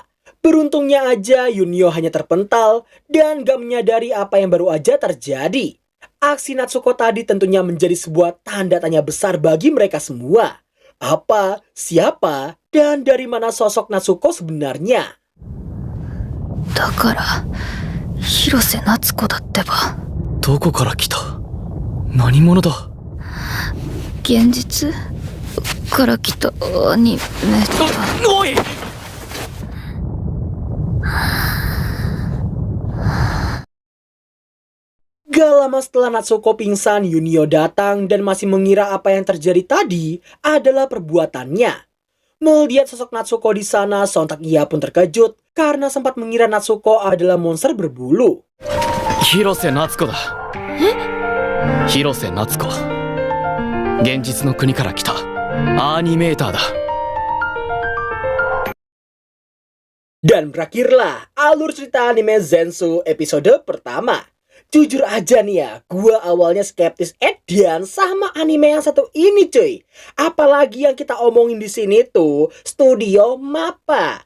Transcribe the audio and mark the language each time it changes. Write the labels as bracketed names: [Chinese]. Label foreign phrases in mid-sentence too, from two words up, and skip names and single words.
[Indonesian] Beruntungnya aja Yunio hanya terpental dan gak menyadari apa yang baru aja terjadi. Aksi Natsuko tadi tentunya menjadi sebuah tanda tanya besar bagi mereka semua. Apa, siapa, dan dari mana sosok Natsuko sebenarnya? [Japanese] だから広瀬夏子だってば。どこから来た何者だ。現実から来たアニメだ。おい [Indonesian] Gak lama setelah Natsuko pingsan, Yunio datang dan masih mengira apa yang terjadi tadi adalah perbuatannya. Melihat sosok Natsuko di sana, sontak ia pun terkejut karena sempat mengira Natsuko adalah monster berbulu. [Japanese] 広瀬夏子だ。広瀬夏子。現実の国から来たアニメーターだ。 [Indonesian] Dan berakhirlah alur cerita anime Zensu episode pertama. Jujur aja nih ya, gua awalnya skeptis edian sama anime yang satu ini cuy. Apalagi yang kita omongin di sini tuh Studio Mappa.